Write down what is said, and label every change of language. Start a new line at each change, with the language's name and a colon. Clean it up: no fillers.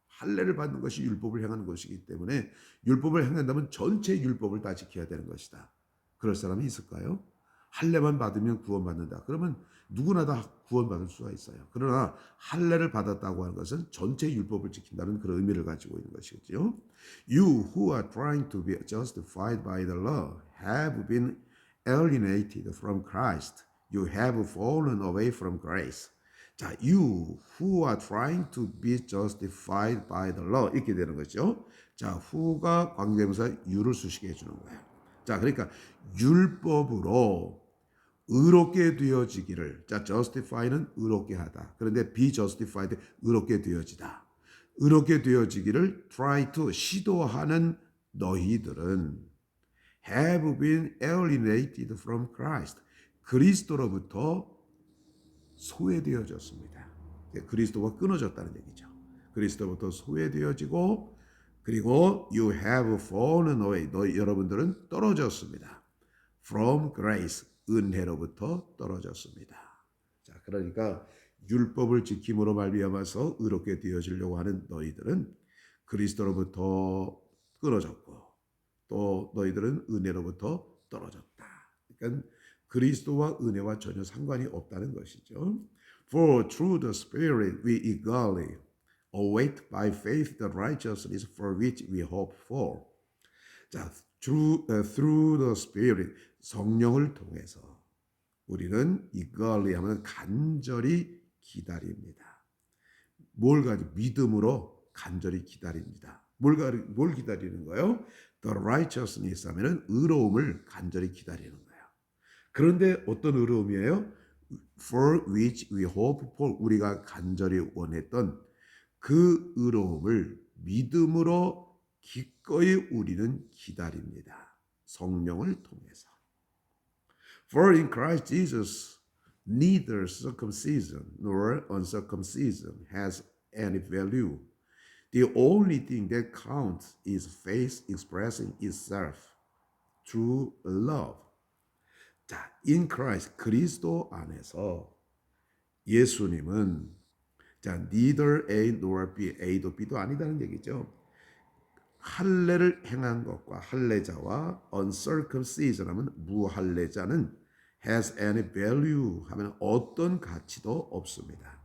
Korean: 할례를 받는 것이 율법을 행하는 것이기 때문에 율법을 행한다면 전체 율법을 다 지켜야 되는 것이다. 그럴 사람이 있을까요? 할례만 받으면 구원받는다. 그러면 누구나 다 구원받을 수가 있어요. 그러나 할례를 받았다고 하는 것은 전체 율법을 지킨다는 그런 의미를 가지고 있는 것이죠.
English: You who are trying to be justified by the law have been alienated from Christ. You have fallen away from grace. 자, you who are trying to be justified by the law
Korean: 이렇게 되는 거죠. 자, who가 관계대명사 you를 수식해 주는 거예요. 자, 그러니까 율법으로 의롭게 되어지기를. 자, justify는 의롭게 하다. 그런데 be justified 의롭게 되어지다. 의롭게 되어지기를
English: try to
Korean: 시도하는 너희들은
English: have been alienated from Christ.
Korean: 그리스도로부터 소외되어졌습니다. 그리스도와 끊어졌다는 얘기죠. 그리스도부터 소외되어지고 그리고
English: you have fallen away.
Korean: 여러분들은 떨어졌습니다.
English: From grace.
Korean: 은혜로부터 떨어졌습니다. 자, 그러니까 율법을 지킴으로 말미암아서 의롭게 되어지려고 하는 너희들은 그리스도로부터 끊어졌고 또 너희들은 은혜로부터 떨어졌다. 그러니까 그리스도와 은혜와 전혀 상관이 없다는 것이죠.
English: For through the Spirit we eagerly await by faith the righteousness for which we hope for.
Korean: 자,
English: through the Spirit,
Korean: 성령을 통해서 우리는 eagerly 하면 간절히 기다립니다. 믿음으로 간절히 기다립니다. 뭘 기다리는 거예요?
English: The righteousness
Korean: 하면은 의로움을 간절히 기다리는 거예요. 그런데 어떤 의로움이에요?
English: For which we hope for.
Korean: 우리가 간절히 원했던 그 의로움을 믿음으로 기꺼이 우리는 기다립니다. 성령을 통해서.
English: For in Christ Jesus neither circumcision nor uncircumcision has any value. The only thing that counts is faith expressing itself through love.
Korean: 자, in Christ, 그리스도 안에서 예수님은 자,
English: neither A nor B,
Korean: A도 B도 아니다는 얘기죠. 할례를 행한 것과 할례자와 uncircumcision 하면 무할례자는
English: has any value
Korean: 하면 어떤 가치도 없습니다.